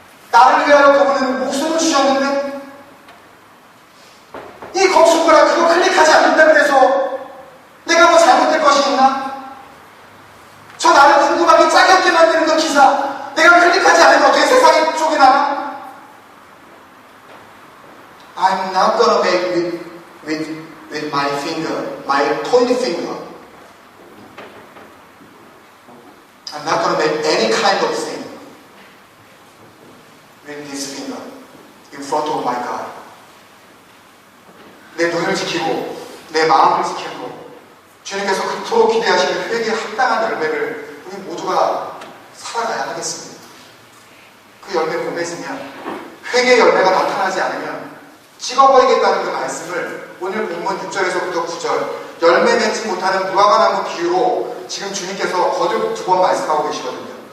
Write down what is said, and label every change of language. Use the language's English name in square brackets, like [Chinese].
[Korean] 나를 위하여 그분은 목숨을 주셨는데 이 검지손가락 그거 클릭하지 않는다고 해서 내가 뭐 잘못될 것이 있나? 저 나를 궁금하게 짜게 없게 만드는 그 기사 내가 클릭하지 않으면 어떻게 세상이 쫓겨나나? [English] I'm not gonna make with my finger, my pointing finger. I'm not gonna make any kind of thing with this finger in front of my God. [Korean] 내 눈을 지키고 내 마음을 지키고 주님께서 그토록 기대하시는 회개에 합당한 열매를 우리 모두가 살아가야 하겠습니다. 그 열매 못 맺으면 회개의 열매가 나타나지 않으면 찍어버리겠다는 그 말씀을 오늘 본문 6절에서부터 9절 열매 맺지 못하는 무화과나무 비유로 지금 주님께서 거듭 2번 말씀하고 계시거든요.